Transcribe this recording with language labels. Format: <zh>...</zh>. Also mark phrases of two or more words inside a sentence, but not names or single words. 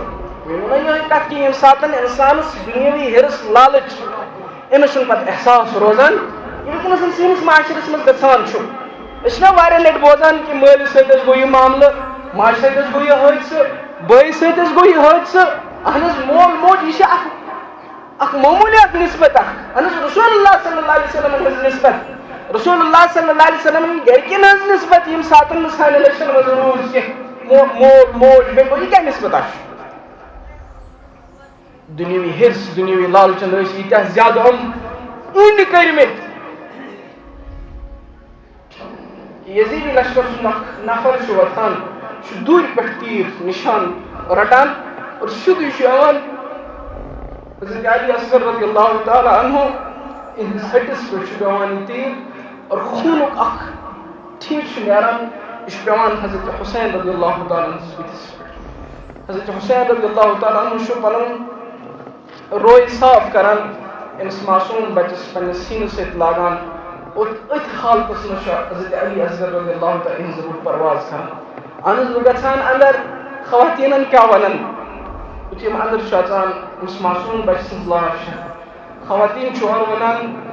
<ks>وۄنۍ ووٚن یِہوٚے کتھ کہِ ییٚمہِ ساتہٕ اِنسانس دُنیٲوی ہِرس لالٕچ أمِس چھُنہٕ پتہٕ احساس روزان یہِ وٕنکٮ۪نس سٲنِس معاشرس منٛز گژھان چھُ أسۍ چھِنا واریاہ لٹہِ بوزان کہِ مٲلِس سۭتۍ گوٚو یہِ معاملہٕ ماجہِ سۭتۍ گوٚو یہِ حٲدثہٕ بٲیِس سۭتۍ گوٚو یہِ حٲدثہٕ اہن حظ مول موج یہِ چھِ اکھ معموٗلیات نسبت اہن حظ رسول اللہ</ks> <ar>صلی اللہ علیہ وسلم</ar> <ks>ہٕنٛز نسبت رسول اللہ</ks> <ar>صلی اللہ علیہ وسلم</ar> <ks>گرِکٮ۪ن ہٕنٛز نسبت ییٚمہِ ساتہٕ نہٕ سانہِ لٔچھن منٛز روٗز کینٛہہ مول موج بیٚیہِ یہِ کیٛاہ نسبت آسہِ دُنیٲوی ہِرس دُنیٲوی لالچن ٲسۍ ییٖتیٛاہ زیادٕ أنٛدۍ کٔرمٕتۍ یزیٖدی لشکر سُنٛد اکھ نفر چھُ وۄتھان چھُ دوٗرِ پٮ۪ٹھ تیٖر نِشان رٹان اور سیوٚدُے چھُ یِوان حضرت علی اصغر</ks> <ar>رضی اللہ تعالیٰ عنہ</ar> <ks>یِہنٛدِس ہٹِس پٮ۪ٹھ چھُ پیٚوان یہِ تیٖر اور خوٗنُک اکھ ٹھیٖک چھُ نیران یہِ چھُ پیٚوان حضرت حسین</ks> <ar>رضی اللہ تعالیٰ عنہس</ar> <ks>بٕتھِس پٮ۪ٹھ حضرت حسین</ks> <ar>رضی اللہ تعالیٰ عنہ</ar> <ks>چھُ پنُن روے صاف کران أمِس معصوٗم بچس پننِس سیٖنس سۭتۍ لاگان اور أتھۍ حالتس منٛز چھُ حضرت علی اصغر</ks> <ar>رضی اللہ تعالیٰ</ar> <ks>یِہنٛز روح پرواز کران اہن حظ بہٕ گژھان اندر خواتیٖنن کیٛاہ ونن یُتھُے یِم اندر چھِ اژان أمِس معصوٗم بچہِ سٕنٛز لاش خواتیٖن چھِ اورٕ ونان</ks>